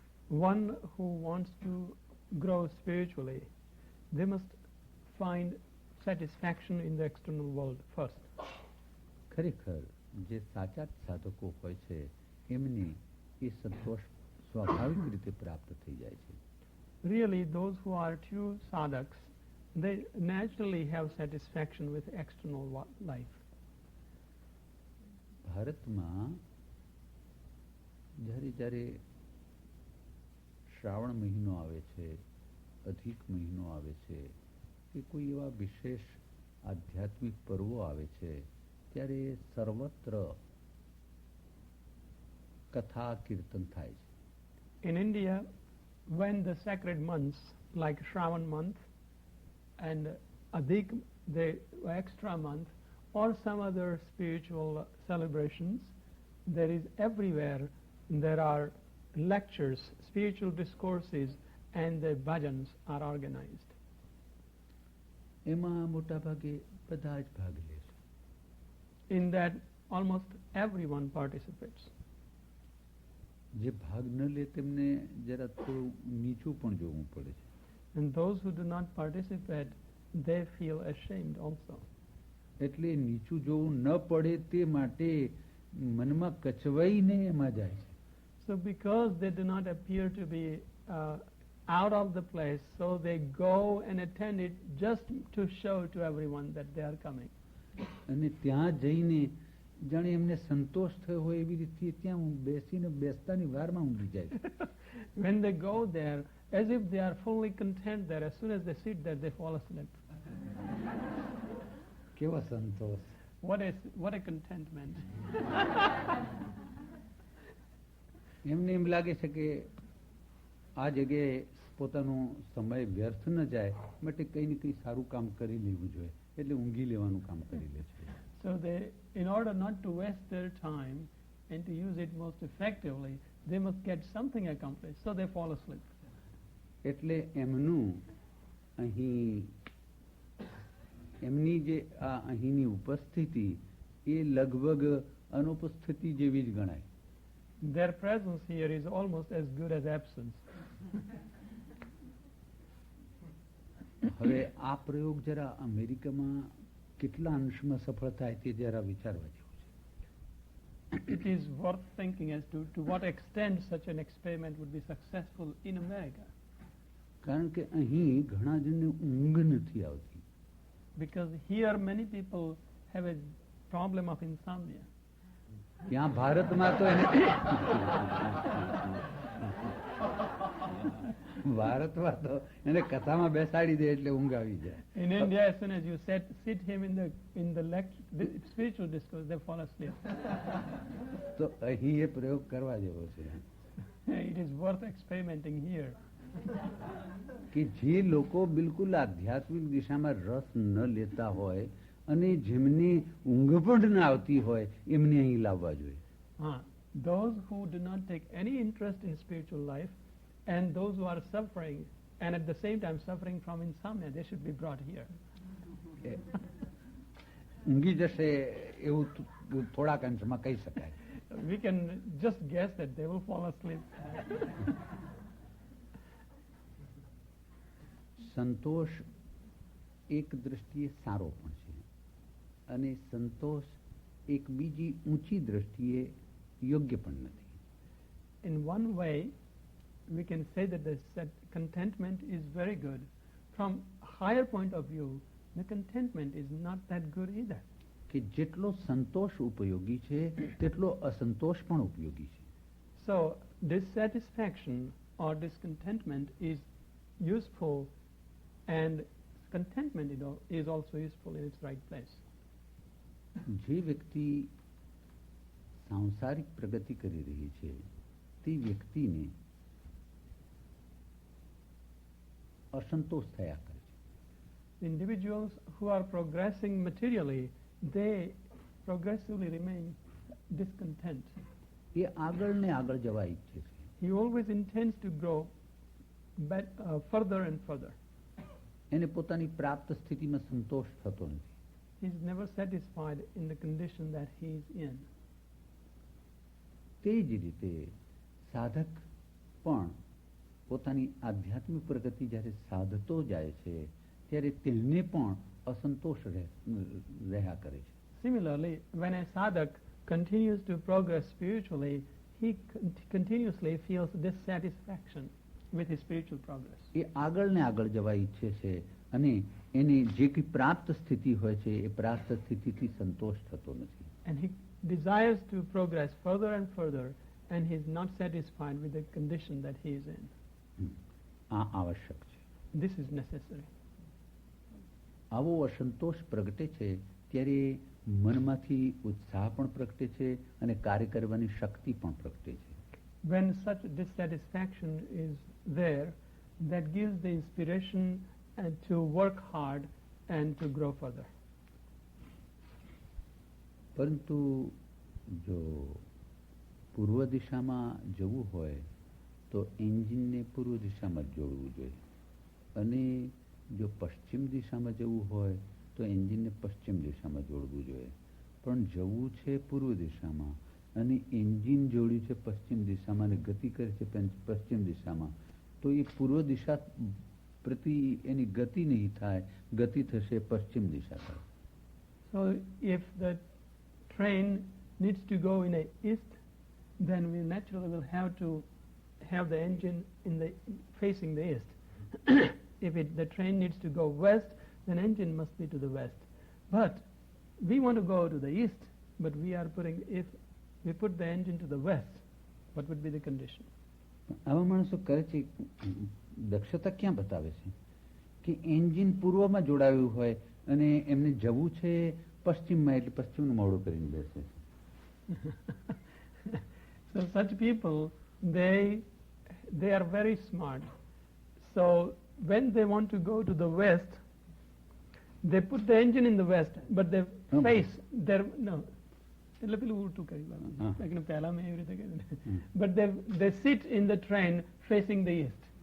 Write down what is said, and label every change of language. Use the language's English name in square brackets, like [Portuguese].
[English] One who wants to grow spiritually, they must find satisfaction in the external world first. [Gujarati] ખરેખર જે સાચા સાધકો હોય છે એમને એ સંતોષ સ્વાભાવિક રીતે પ્રાપ્ત થઈ જાય છે. [English] Really, those who are true sadhaks, they naturally have satisfaction with external life. [Gujarati] ભારતમાં જ્યારે શ્રાવણ મહિનો આવે છે, અધિક મહિનો આવે છે, કે કોઈ એવા વિશેષ આધ્યાત્મિક પર્વો આવે છે, ત્યારે સર્વત્ર કથા કીર્તન થાય છે. [English] In India, when the sacred months like Shravan month and Adhik, the extra month, or some other spiritual celebrations, there is everywhere, there are lectures, spiritual discourses, and the bhajans are organized. [Gujarati] એમાં મોટા ભાગે બધા જ ભાગ લે છે. [English] In that, almost everyone participates. [Gujarati] જે ભાગ ન લે તેમને જરા થોડું નીચું પણ જોવું પડે છે. [English] And those who do not participate, they feel ashamed also. [Gujarati] એટલે નીચું જોવું ન પડે તે માટે મનમાં કચવાઈને એમાં જાય છે. [English] So because they do not appear to be out of the place, so they go and attend it just to show to everyone that they are coming. [Gujarati] અને ત્યાં જઈને જાણે એમને સંતોષ થયો હોય એવી રીતે ત્યાં બેસીને બેસતાની વારમાં ઊંઘી જાય. [English] When they go there, as if they are fully content there, as soon as they sit there, they fall asleep. [Gujarati] કેવો સંતોષ! [English] What a contentment! [Gujarati] એમને એમ લાગે છે કે આ જગ્યાએ પોતાનો સમય વ્યર્થ ન જાય માટે કંઈ ને કંઈ સારું કામ કરી લેવું જોઈએ, એટલે ઊંઘી લેવાનું કામ કરી લે છે. [English] So they, in order not to waste their time and to use it most effectively, they must get something accomplished, so they fall asleep. [Gujarati] એટલે એમનું અહીં એમની જે આ અહીંની ઉપસ્થિતિ એ લગભગ અનુપસ્થિતિ જેવી જ ગણાય. [English] Their presence here is almost as good as absence. [Gujarati] હવે આ પ્રયોગ જરા અમેરિકામાં કેટલા અંશમાં સફળ થાય તે જરા વિચારવા જેવું છે. [English] It is worth thinking as to what extent such an experiment would be successful in America. [Gujarati] કારણ કે અહીં ઘણા જણને ઊંઘ નથી આવતી. [English] Because here many people have a problem of insomnia. [Gujarati] ત્યાં ભારતમાં તો એને ભારતમાં તો એને કથામાં બેસાડી દે એટલે ઊંઘ આવી જાય. [English] In India, as soon as you sit him in the spiritual discourse, they fall asleep. [Gujarati] તો અહીં એ પ્રયોગ કરવા જેવો છે. [English] It is worth experimenting here. [Gujarati] કે જે લોકો બિલકુલ આધ્યાત્મિક દિશામાં રસ ન લેતા હોય અને જેમને ઊંઘ પણ ન આવતી હોય એમને અહીં લાવવા જોઈએ. [English] Those who do not take any interest in spiritual life and those who are suffering and at the same time suffering from insomnia, they should be brought here. [Gujarati] ઊંઘી જશે એવું થોડાક અંશમાં કહી શકાય. [English] We can just guess that they will fall asleep. [Gujarati] સંતોષ એક દૃષ્ટિએ સારો પણ છે અને સંતોષ એક બીજી ઊંચી દૃષ્ટિએ યોગ્ય પણ નથી. [English] In one way, we can say that contentment is very good. From a higher point of view, the contentment is not that good either. [Gujarati] કે જેટલો સંતોષ ઉપયોગી છે તેટલો અસંતોષ પણ ઉપયોગી છે. [English] So dissatisfaction or discontentment is useful, and contentment is also useful in its right place. [Gujarati] જે વ્યક્તિ સાંસારિક પ્રગતિ કરી રહી છે તે વ્યક્તિને અસંતોષ થયા કરે છે. [English] Individuals who are progressing materially, they progressively remain discontent. [Gujarati] એ આગળ ને આગળ જવા ઈચ્છે છે. [English] He always intends to grow further and further. [Gujarati] એને પોતાની પ્રાપ્ત સ્થિતિમાં સંતોષ થતો નથી. [English] He is never satisfied in the condition that he is in. [Gujarati] તે જ રીતે સાધક પણ પોતાની આધ્યાત્મિક પ્રગતિ જ્યારે સાધતો જાય છે ત્યારે તેને પણ અસંતોષ રહ્યા કરે છે. [English] Similarly, when a sadhak continues to progress spiritually, he continuously feels dissatisfaction with his spiritual progress. [Gujarati] એ આગળ ને આગળ જવા ઈચ્છે છે અને એને જે કંઈ પ્રાપ્ત સ્થિતિ હોય છે એ પ્રાપ્ત સ્થિતિથી સંતોષ થતો નથી. [English] And he desires to progress further and further, and he is not satisfied with the condition that he is in. [Gujarati] આ આવશ્યક છે. [English] This is necessary. [Gujarati] આવો અસંતોષ પ્રગટે છે ત્યારે મનમાંથી ઉત્સાહ પણ પ્રગટે છે અને કાર્ય કરવાની શક્તિ પણ પ્રગટે છે. [English] When such dissatisfaction is there, that gives the inspiration to work hard and to grow further. [Gujarati] પરંતુ જો પૂર્વ દિશામાં જવું હોય તો એન્જિનને પૂર્વ દિશામાં જ જોડવું જોઈએ, અને જો પશ્ચિમ દિશામાં જવું હોય તો એન્જિનને પશ્ચિમ દિશામાં જોડવું જોઈએ. પણ જવું છે પૂર્વ દિશામાં અને એન્જિન જોડ્યું છે પશ્ચિમ દિશામાં અને ગતિ કરે છે પશ્ચિમ દિશામાં, તો એ પૂર્વ દિશા પ્રતિ એની ગતિ નહીં થાય, ગતિ થશે પશ્ચિમ દિશા થાય. [English] So if the train needs to go in the east, then we naturally will have to have the engine facing the east. If the train needs to go west, then engine must be to the west. But we want to go to the east, but if we put the engine to the west, what would be the condition? [Gujarati] આવા માણસો કરે છે, દક્ષતા ક્યાં બતાવે છે કે engine પૂર્વમાં જોડાયું હોય અને એમને જવું છે પશ્ચિમમાં, એટલે પશ્ચિમનું મોડું કરીને બેસે છે. [English] So such people, they are very smart. So when they want to go to the west, they put the engine in the west, but they face their [Gujarati] એટલે પેલું ઉલટું કરી પહેલા મેં એવી રીતે કર્યું, [English] but they sit in the train facing the east.